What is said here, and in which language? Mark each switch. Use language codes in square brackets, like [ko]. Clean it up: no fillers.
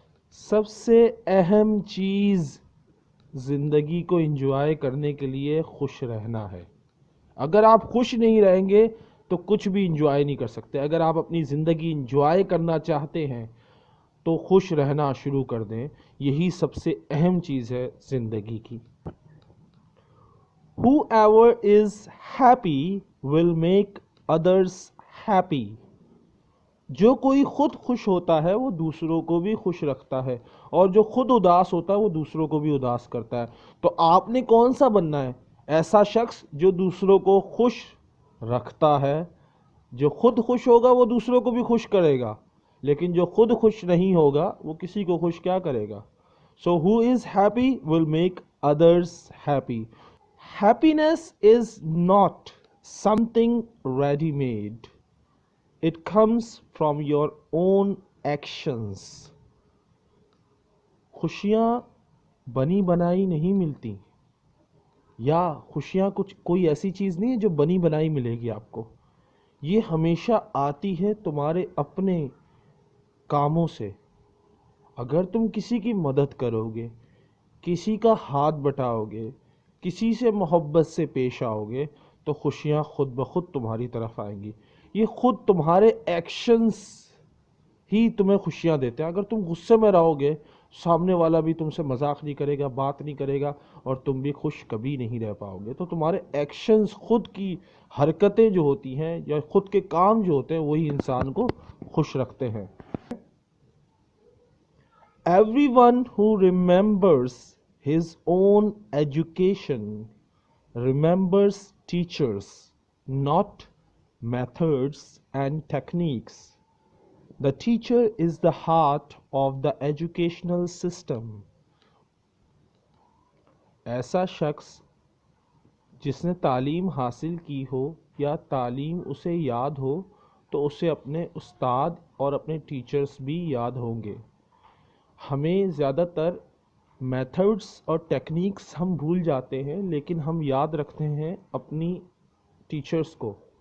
[ur] سب سے اہم چیز زندگی کو انجوائے کرنے کے لیے خوش رہنا ہے. اگر آپ خوش نہیں رہیں گے تو کچھ بھی انجوائے نہیں کر سکتے. اگر آپ اپنی زندگی انجوائے کرنا چاہتے ہیں تو خوش رہنا شروع کر دیں. یہی سب سے اہم چیز ہے زندگی کی. [en] Whoever is happy will make others happy. [ur] جو کوئی خود خوش ہوتا ہے وہ دوسروں کو بھی خوش رکھتا ہے، اور جو خود اداس ہوتا ہے وہ دوسروں کو بھی اداس کرتا ہے. تو آپ نے کون سا بننا ہے؟ ایسا شخص جو دوسروں کو خوش رکھتا ہے. جو خود خوش ہوگا وہ دوسروں کو بھی خوش کرے گا، لیکن جو خود خوش نہیں ہوگا وہ کسی کو خوش کیا کرے گا؟ [en] So who is happy will make others happy. Happiness is not something ready-made. It comes from your own actions. [ur] خوشیاں بنی بنائی نہیں ملتی، یا خوشیاں کوئی ایسی چیز نہیں ہے جو بنی بنائی ملے گی آپ کو. یہ ہمیشہ آتی ہے تمہارے اپنے کاموں سے. اگر تم کسی کی مدد کرو گے، کسی کا ہاتھ بٹاؤ گے، کسی سے محبت سے پیش آؤ گے تو خوشیاں خود بخود تمہاری طرف آئیں گی. یہ خود تمہارے ایکشنز ہی تمہیں خوشیاں دیتے ہیں. اگر تم غصے میں رہو گے، سامنے والا بھی تم سے مذاق نہیں کرے گا، بات نہیں کرے گا، اور تم بھی خوش کبھی نہیں رہ پاؤ گے. تو تمہارے ایکشنز، خود کی حرکتیں جو ہوتی ہیں یا خود کے کام جو ہوتے ہیں وہی انسان کو خوش رکھتے ہیں. [en] Everyone who remembers his own education remembers teachers, not methods and techniques. The teacher is the heart of the educational system. [ur] ایسا شخص جس نے تعلیم حاصل کی ہو یا تعلیم اسے یاد ہو تو اسے اپنے استاد اور اپنے ٹیچرز بھی یاد ہوں گے. ہمیں زیادہ تر میتھڈس اور ٹیکنیکس ہم بھول جاتے ہیں، لیکن ہم یاد رکھتے ہیں اپنی ٹیچرز کو.